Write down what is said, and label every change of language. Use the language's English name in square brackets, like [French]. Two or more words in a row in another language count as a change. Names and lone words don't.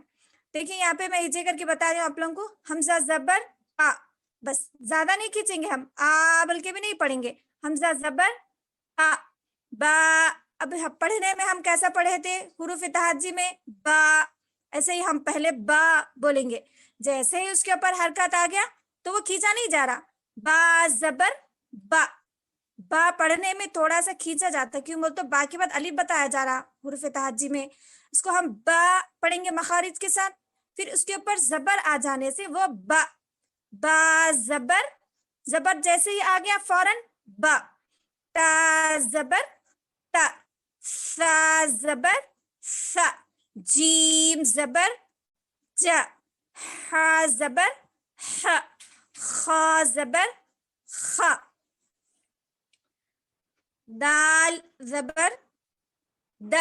[Urdu] دیکھیں یہاں پہ میں ہجے کر کے بتا رہی ہوں آپ لوگوں کو، حمزہ زبر بس، زیادہ نہیں کھینچیں گے ہم، بلکہ بھی نہیں پڑھیں گے، حمزہ زبر با۔ اب پڑھنے میں ہم کیسا پڑھے تھے، حروف تہجی میں با، ایسے ہی ہم پہلے با بولیں گے، جیسے ہی اس کے اوپر حرکت آ گیا تو وہ کھینچا نہیں جا رہا، با زبر با۔ با پڑھنے میں تھوڑا سا کھینچا جاتا ہے، کیوں بول تو با کے بعد الف بتایا جا رہا حروف تہجی میں، اس کو ہم با پڑھیں گے مخارج کے ساتھ، پھر اس کے اوپر زبر آ جانے سے وہ با۔ با زبر، زبر جیسے ہی آ گیا فوراً با۔ تا زبر تا، سا زبر سا، جیم زبر جا، ہا زبر ح. خا زبر خا. دال زبر دا.